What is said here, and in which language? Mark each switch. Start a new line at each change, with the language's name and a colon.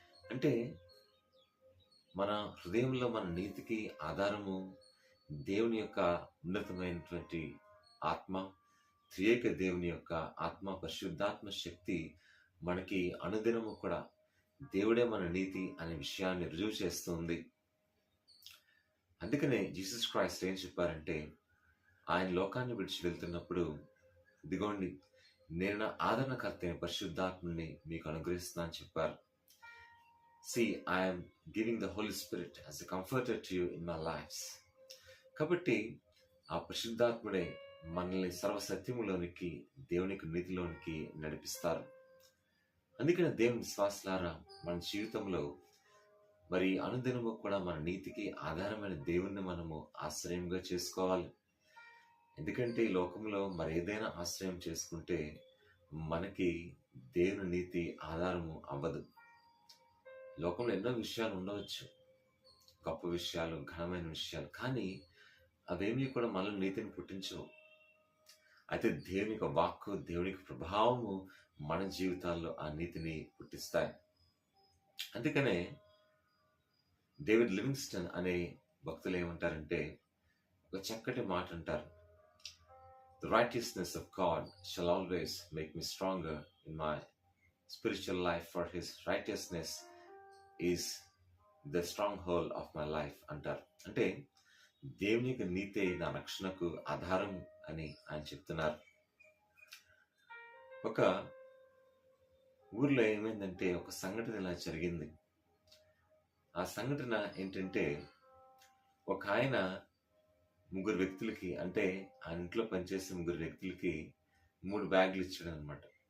Telugu: అంటే మన హృదయంలో మన నీతికి ఆధారము దేవుని యొక్క ఉన్నతమైనటువంటి ఆత్మ, త్రియేక దేవుని యొక్క ఆత్మ, పరిశుద్ధాత్మ శక్తి మనకి అనుదినము కూడా దేవుడే మన నీతి అనే విషయాన్ని రుజువు చేస్తుంది. అందుకనే జీసస్ క్రైస్ట్ ఏం చెప్పారంటే, ఆయన లోకాన్ని విడిచి వెళ్తున్నప్పుడు, ఇదిగోండి నేను నా ఆదరణకర్త అయిన పరిశుద్ధాత్మని మీకు అనుగ్రహిస్తున్నా అని చెప్పారు.
English: See, I am giving the Holy Spirit as a comforter to you in my lives.
Telugu: కాబట్టి ఆ పరిశుద్ధాత్ముడే మనల్ని సర్వసత్యములోనికి, దేవునికి నీతిలోనికి నడిపిస్తారు. అందుకని దేవుని విశ్వాసులారా, మన జీవితంలో మరి అనుదినము కూడా మన నీతికి ఆధారమైన దేవుణ్ణి మనము ఆశ్రయంగా చేసుకోవాలి. ఎందుకంటే ఈ లోకంలో మరి ఏదైనా ఆశ్రయం చేసుకుంటే మనకి దేవుని నీతి ఆధారము అవ్వదు. లోకంలో ఎన్నో విషయాలు ఉండవచ్చు, గొప్ప విషయాలు, ఘనమైన విషయాలు, కానీ అవేమీ కూడా మనల్ని నీతిని పుట్టించవు. అయితే దేవుని యొక్క వాక్కు, దేవుని యొక్క ప్రభావము మన జీవితాల్లో ఆ నీతిని పుట్టిస్తాయి. అందుకనే డేవిడ్ లివింగ్స్టన్ అనే భక్తులు ఏమంటారంటే, ఒక చక్కటి మాట అంటారు.
English: The righteousness of God shall always make me stronger in my spiritual life, for his righteousness is the stronghold of my life
Telugu: అంటారు. అంటే దేవుని యొక్క నీతే నా రక్షణకు ఆధారం అని ఆయన చెప్తున్నారు. ఒక ఊర్లో ఏమైందంటే, ఒక సంఘటన ఇలా జరిగింది. ఆ సంఘటన ఏంటంటే, ఒక ఆయన ముగ్గురు వ్యక్తులకి, అంటే ఆ ఇంట్లో పనిచేసే ముగ్గురు వ్యక్తులకి 3 బ్యాగులు ఇచ్చాడు అనమాట.